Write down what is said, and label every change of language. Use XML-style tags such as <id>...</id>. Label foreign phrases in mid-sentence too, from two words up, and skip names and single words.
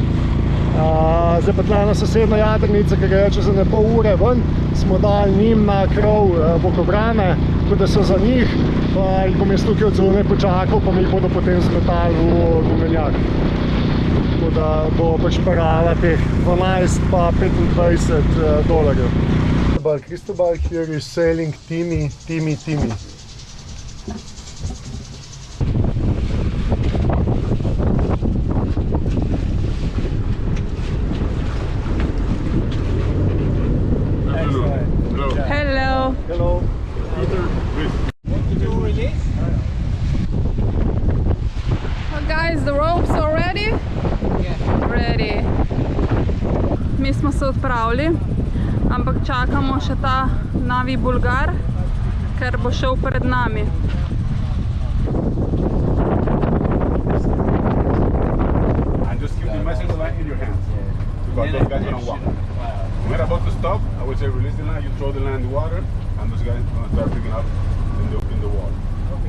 <sl>Zdaj pa tle na sosedno jadrnico, ki gre čez ene pol ure ven, smo dali njim na krov bokobrane, tako da so za njih, pa jih bom jaz tukaj od zunaj počakal, pa mi jih bodo potem zmetali v gumenjak. Tako da bo pač parala teh 12 pa $25.</sl> <en>Cristobal here is selling Timmy. Hello. Hello. Well, guys, the ropes are ready? Yeah. Ready.</en> <sl>Mi smo se odpravili, ampak čakamo še ta Navi Bulgar, ker bo šel pred nami.</sl> <en>And just keep the message line in your hands. Because those guys are gonna walk. When we're about to stop, I would say release the line, you throw the line in the water, and those guys are gonna start picking up in the water. Okay.</en>